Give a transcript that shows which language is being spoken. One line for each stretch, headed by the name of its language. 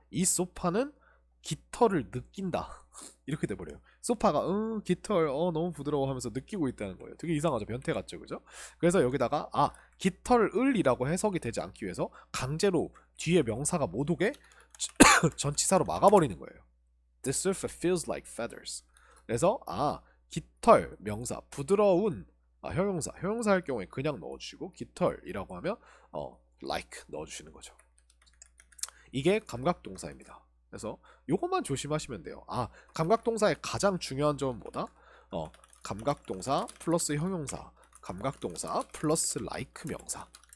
Korean: 이 소파는 깃털을 느낀다. 이렇게 돼버려요. 소파가 깃털 너무 부드러워 하면서 느끼고 있다는 거예요. 되게 이상하죠. 변태 같죠, 그죠? 그래서 여기다가 깃털을이라고 해석이 되지 않기 위해서 강제로 뒤에 명사가 못 오게 전치사로 막아버리는 거예요.
English: This sofa feels like feathers.
Korean: 그래서 깃털 명사 부드러운 형용사 할 경우에 그냥 넣어주시고 깃털이라고 하면 like 넣어주시는 거죠. 이게 감각동사입니다. 그래서 요것만 조심하시면 돼요. 감각동사의 가장 중요한 점은 뭐다? 감각동사 플러스 형용사, 감각동사 플러스 like 명사.